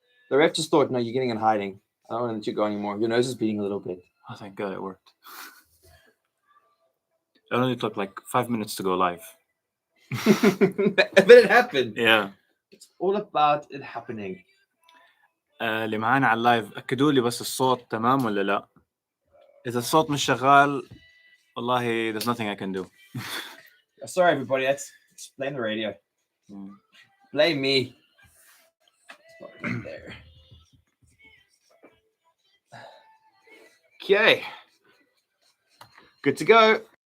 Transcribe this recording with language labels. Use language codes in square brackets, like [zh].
[en] The ref just thought, no, you're getting in hiding. I don't want to let you go anymore. Your nose is bleeding a little bit. Oh, thank God it worked. It only took like 5 minutes to go live. But it happened. Yeah. It's all about it happening. [ar] اللي معانا على اللايف أكدوا لي بس الصوت تمام ولا لا. إذا الصوت مش شغال والله [en] there's nothing I can do. Sorry everybody, let's blame the radio. Blame me. Right there. Okay. Good to go.